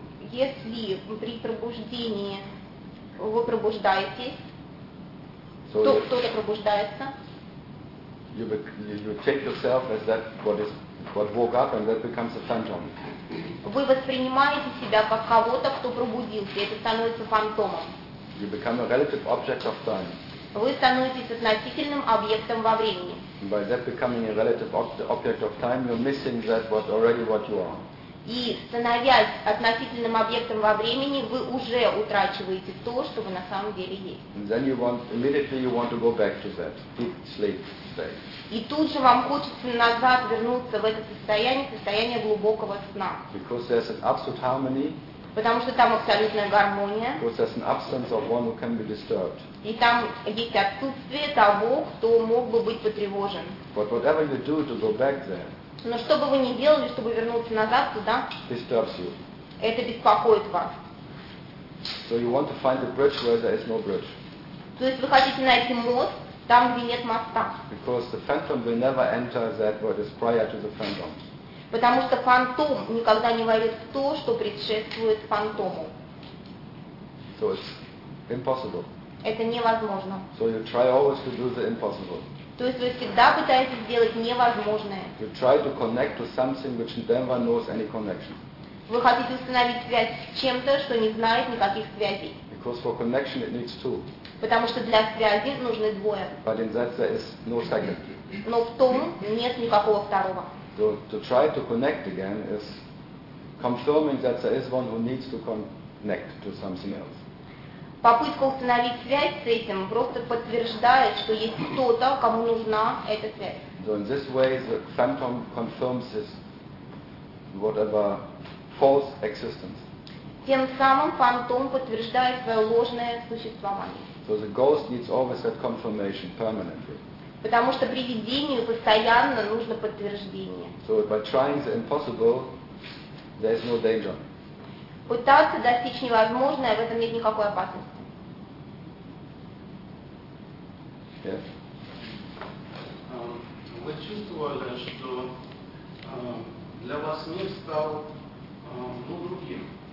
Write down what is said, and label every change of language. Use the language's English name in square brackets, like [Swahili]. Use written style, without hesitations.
[Russian] Если при пробуждении вы пробуждаетесь, so кто-то пробуждается. [English] You take yourself as that what woke up, and that becomes a phantom. [Russian] Вы воспринимаете себя как кого-то, кто пробудился, и это становится фантомом. [English] You become a relative object of time. [Russian] Вы становитесь относительным объектом во времени. [English] By that becoming a relative object of time, you're missing that what already what you are. [Russian] И становясь относительным объектом во времени, вы уже утрачиваете то, что вы на самом деле есть. [English] And then immediately you want to go back to that deep sleep state. [Russian] И тут же вам хочется назад вернуться в это состояние глубокого сна. [English] Because there's an absolute harmony. [Russian] Потому что там абсолютная гармония. [English] Because there's an absence of one who can be disturbed. [Russian] И там есть отсутствие того, кто мог бы быть потревожен. [English] But whatever you do to go back there. [Russian] Но что бы вы ни делали, чтобы вернуться назад туда, [English] disturbs you. [Russian] Это беспокоит вас. [English] So you want to find a bridge where there is no bridge. [Russian] То есть вы хотите найти мост там, где нет моста. [English] Because the phantom will never enter that what is prior to the phantom. [Russian] Потому что фантом никогда не войдет в то, что предшествует фантому. [English] So it's impossible. [Russian] Это невозможно. [English] So you try always to do the impossible. [Russian] То есть вы всегда пытаетесь сделать невозможное. [English] You try to connect to something which never knows any connection. [Russian] Вы хотите установить связь с чем-то, что не знает никаких связей. [English] Because for connection it needs two. [Russian] Потому что для связи нужны двое. [English] But in that there is no second. [Russian] Но в том нет никакого второго. [English] To try to connect again is confirming that there is one who needs to connect to something else. [Russian] Попытка установить связь с этим просто подтверждает, что есть кто-то, кому нужна эта связь. [English] So in this way, the phantom confirms his whatever false existence. [Russian] Тем самым фантом подтверждает свое ложное существование. [English] So the ghost needs always that confirmation permanently. [Russian] Потому что привидению постоянно нужно подтверждение. [English] So by trying the impossible, there is no danger. [Russian] Пытаться достичь невозможного, в этом нет никакой опасности. [English] Yes. [Russian] Вы чувствовали, что для вас мир стал другим.